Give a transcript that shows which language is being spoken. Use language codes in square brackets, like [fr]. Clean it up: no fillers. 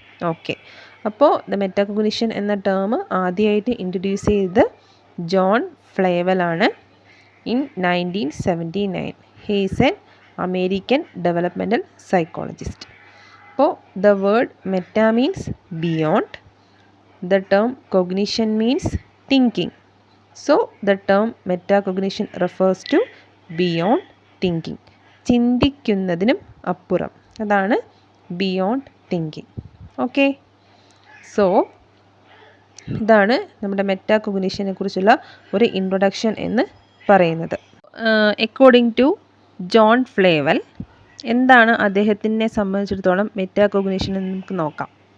[ml] Okay, അപ്പോൾ the മെറ്റാകൊഗ്നിഷൻ എന്ന term ആദ്യമായിട്ട് ഇൻട്രൊഡ്യൂസ് ചെയ്തത് John ഫ്ലേവലാണ് in 1979. [en] He is an American developmental psychologist. അപ്പോൾ the word meta means beyond, the term cognition means thinking. So the term metacognition refers to beyond thinking. [ml] ചിന്തിക്കുന്നതിനും അപ്പുറം, അതാണ് beyond thinking. Okay, so ഇതാണ് നമ്മുടെ മെറ്റാകൊഗ്നിഷനെ കുറിച്ചുള്ള ഒരു introduction എന്ന് പറയുന്നത്. [en] according to [ml] John ഫ്ലേവൽ, എന്താണ് അദ്ദേഹത്തിനെ സംബന്ധിച്ചിടത്തോളം മെറ്റാകൊഗ്നിഷൻ എന്ന് നമുക്ക് നോക്കാം.